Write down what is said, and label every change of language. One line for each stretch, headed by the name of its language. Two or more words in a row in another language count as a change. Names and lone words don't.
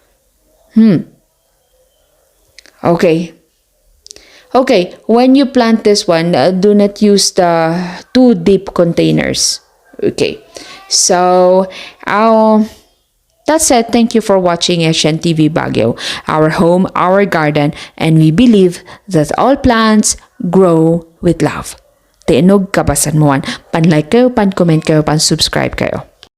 English: Okay, when you plant this one, do not use the too deep containers. Okay, so that's it. Thank you for watching HNTV Baguio, our home, our garden, and we believe that all plants grow with love.
Iloko: Tiinog kabasan mo, pan-like kayo, pan-comment kayo, pan-subscribe kayo.